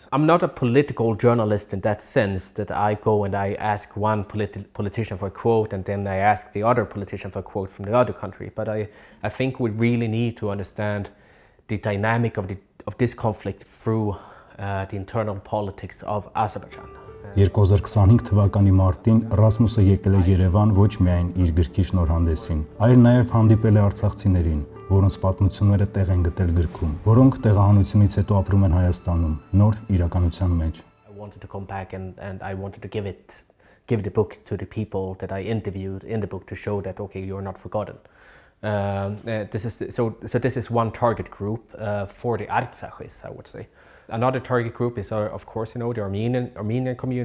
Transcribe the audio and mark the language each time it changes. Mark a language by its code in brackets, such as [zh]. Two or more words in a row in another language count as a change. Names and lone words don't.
[en] I'm not a political journalist in that sense that I go and I ask one politician for a quote and then I ask the other politician for a quote from the other country. But I think we really need to understand the dynamic of this conflict through the internal politics of Azerbaijan. [hy] 2025 թվականի մարտին Ռասմուսը եկել է Երևան ոչ միայն իր գրքի շնորհանդեսին, այլ նաև հանդիպել է արցախցիներին, որոնց պատմությունները տեղ են գտել գրքում, որոնք տեղահանությունից հետո ապրում են Հայաստանում, նոր իրականության մեջ. [en] I wanted to come back and I wanted to give the book to the people that I interviewed in the book to show that, okay, you're not forgotten. This is one target group for the Artsakhis, I would say. Another target group is, of course, the Armenian community.